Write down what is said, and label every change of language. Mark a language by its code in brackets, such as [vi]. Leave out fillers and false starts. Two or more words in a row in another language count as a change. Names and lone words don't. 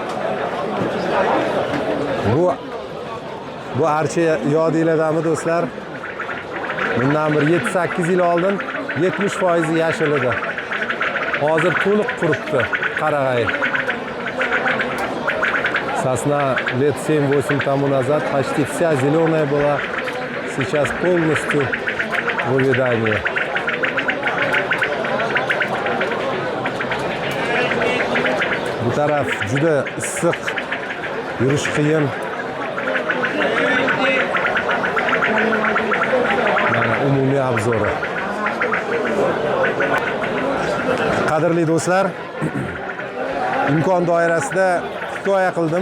[uz] Bu archa yodinglardami do'stlar? Bundan bir 7-8 yil oldin 70% yashil edi. Hozir to'liq quribdi qarag'ay. [ru] Сосна лет 7-8 тому назад почти вся зеленая была, сейчас полностью в увядании. [uz] Bu taraf juda issiq, yurish qiyin. Mana umumiy obzori. Qadrli do'stlar, imkon doirasida hikoya qildim.